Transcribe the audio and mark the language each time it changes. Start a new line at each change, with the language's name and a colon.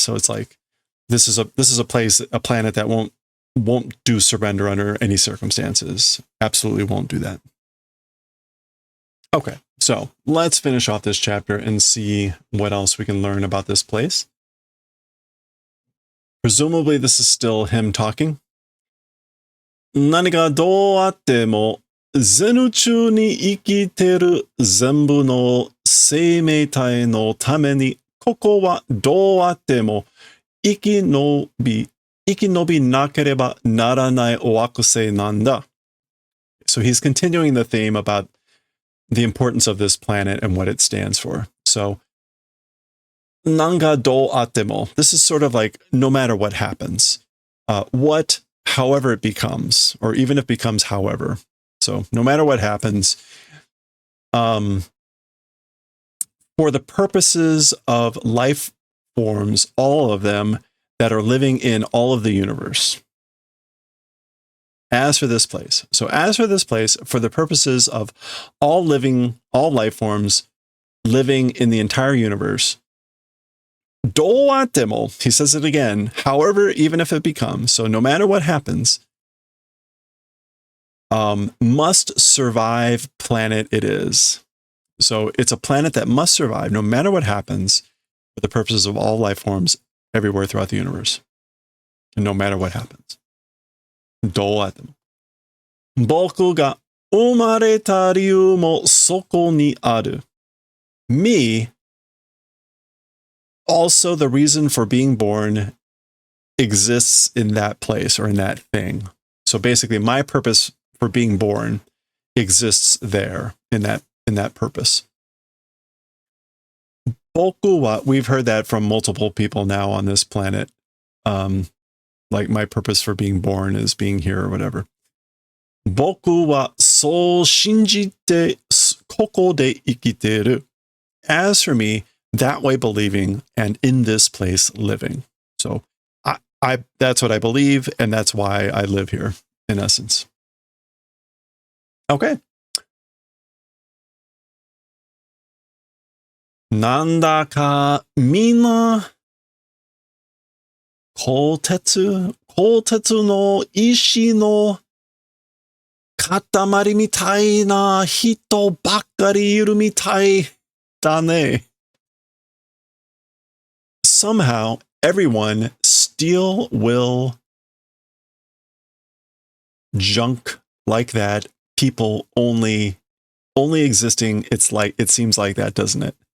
English: So it's like, this is a planet that won't do surrender under any circumstances. Absolutely won't do that. Okay, so let's finish off this chapter and see what else we can learn about this place. Presumably this is still him talking.
Japanese: 何がどうあっても、全宇宙に生きてる全部の生命体のために、ここはどうあっても生き延びなければならない惑星なんだ.
English: So he's continuing the theme about the importance of this planet and what it stands for.
Japanese: So, nanga do atemo.
English: This is sort of like no matter what happens, however it becomes, or even if it becomes however. So, no matter what happens, for the purposes of life forms, all of them that are living in all of the universe. As for this place. So as for this place, for the purposes of all life forms living in the entire universe, doatemo, he says it again, however, even if it becomes, so no matter what happens, must survive planet it is. So it's a planet that must survive no matter what happens for the purposes of all life forms everywhere throughout the universe. And no matter what happens.
Japanese: どうあっても。僕が生まれた理由もそこにある.
English: Me, also the reason for being born exists in that place or in that thing. So basically my purpose for being born exists there in that purpose.
Japanese: 僕は,
English: we've heard that from multiple people now on this planet. Like my purpose for being born is being here or whatever.
Japanese: 僕はそう信じてここで生きている.
English: As for me, that way believing and in this place living. So I that's what I believe, and that's why I live here, in essence. Okay.
Japanese: なんだかみんな鋼鉄の石の塊みたいな人ばっかりいるみたいだね.
English: Somehow, everyone still will junk like that. People only existing. It seems like that, doesn't it?